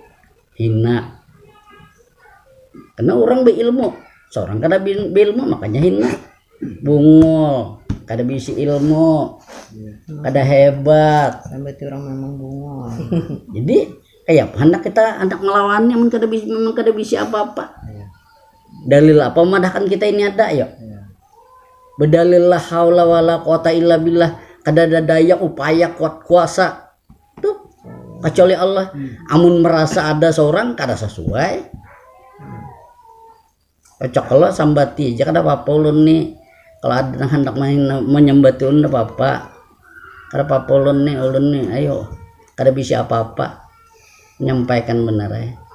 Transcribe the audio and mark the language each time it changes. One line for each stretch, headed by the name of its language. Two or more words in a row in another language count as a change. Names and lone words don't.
Banjar: Karena orang berilmu, seorang kada ilmu makanya hina bungul, kada bisi ilmu, kada hebat. Sampai orang memang bungol. Jadi kayak hendak kita hendak melawannya memang kada bisi apa-apa. Dalil apa madahkan kita ini ada ya.
Arabic: Berdalil لا حول ولا قوة إلا بالله,
Banjar: kada ada daya upaya kuat kuasa tuh kecuali Allah. Amun merasa ada seorang kada sesuai cocok kalau sambati aja kada apa-apa ulun nih, kalau ada yang hendak menyambati ulun kada apa-apa, kada apa-apa ulun nih ayo kada bisa apa-apa menyampaikan benar ya.